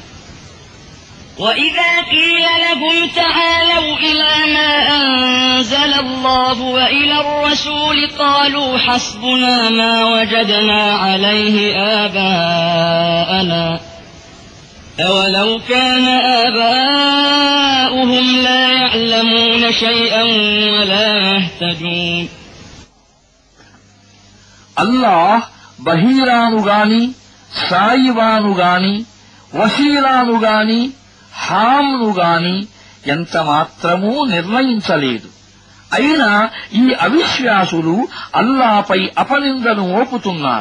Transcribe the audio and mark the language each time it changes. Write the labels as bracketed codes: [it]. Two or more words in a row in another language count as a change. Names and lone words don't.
[ar] وإذا قيل لهم تعالوا إلى ما أنزل الله وإلى الرسول قالوا حسبنا ما وجدنا عليه آباءنا أولو كان آباؤهم لا يعلمون شيئا ولا يهتدون. [te] అల్లాహ్ బహీరాను గాని సాయివాను గాని వసీలాను గాని హామ్ను గాని ఎంత మాత్రమూ నిర్ణయించలేదు. అయినా ఈ అవిశ్వాసులు అల్లాపై అపనిందను మోపుతున్నారు.